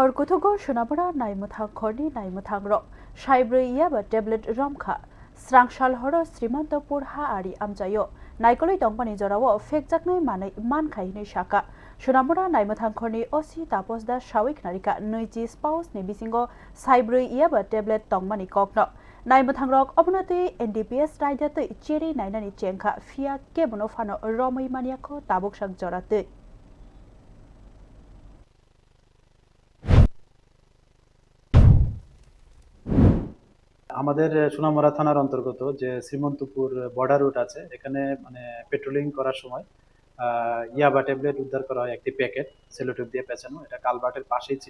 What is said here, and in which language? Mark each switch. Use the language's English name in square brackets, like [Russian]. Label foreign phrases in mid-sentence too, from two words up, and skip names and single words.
[Kok Borok] Portugal Shunabara Naimutang Korni Naimutang Ro Shaibre Yaba Tablet Romka Srangshal Horo Srimantapur Ha Ari Amjayo Naikoli Dongpani Jorawo Fek Jaknai Manai Mankai Ni Shaka Shunabara Naimutang Korni Osi Tapos da Shawik Narika Noiji Spouse Nebisingo Shaibre Yaba Tablet Tongmani Kokno Naimutang Rok Obnoti NDPS Raidate Cheri Nainani Chenka Fia Kebunofano Romai Maniako Tabuk Shak Jorate [Bangla] আমাদের সোনামুড়া থানার অন্তর্গত যে শ্রীমন্তপুর বর্ডার রুট আছে এখানে মানে পেট্রোলিং করার সময় ইয়াবা ট্যাবলেট উদ্ধার করা হয় একটি প্যাকেট সেলোটেপ দিয়ে পেঁচানো, এটা কালভার্টের পাশেই ছিল।